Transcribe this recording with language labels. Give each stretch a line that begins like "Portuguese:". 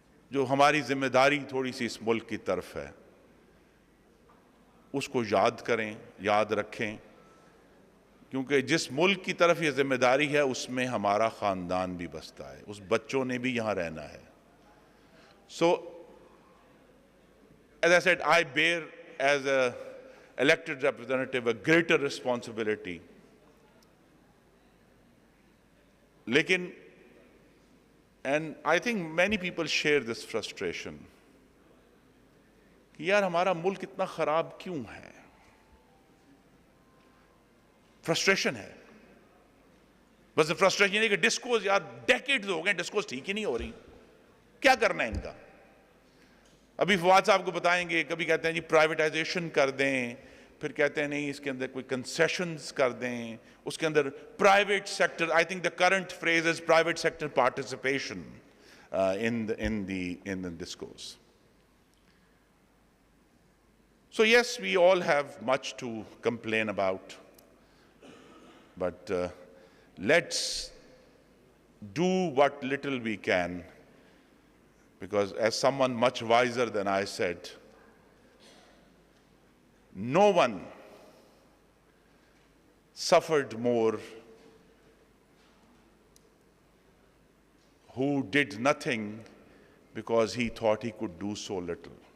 Urdu: جو ہماری ذمہ داری تھوڑی سی اس ملک کی طرف ہے اس کو یاد کریں، یاد رکھیں، کیونکہ جس ملک کی طرف یہ ذمہ داری ہے اس میں ہمارا خاندان بھی بستا ہے، اس بچوں نے بھی یہاں رہنا ہے.
English: So, as I said, I bear as an elected representative a greater responsibility.
Urdu: لیکن
English: and I think many people share this frustration
Urdu: کہ یار ہمارا ملک اتنا خراب کیوں ہے؟ فرسٹریشن ہے. بس فرسٹریشن یہ کہ ڈسکوز یار ڈیکیڈز ہو گئے، ڈسکوز ٹھیک ہی نہیں ہو رہی. کیا کرنا ہے ان کا؟ ابھی فواد صاحب کو بتائیں گے، کبھی کہتے ہیں جی پرائیویٹائزیشن کر دیں، پھر کہتے ہیں نہیں اس کے اندر کوئی کنسیشنز کر دیں، اس کے اندر private sector.
English: I think the current freeze is private sector participation in the discourse. So yes, we all have much to complain about, but let's do what little we can, because as someone much wiser than I said, no one suffered more who did nothing because he thought he could do so little.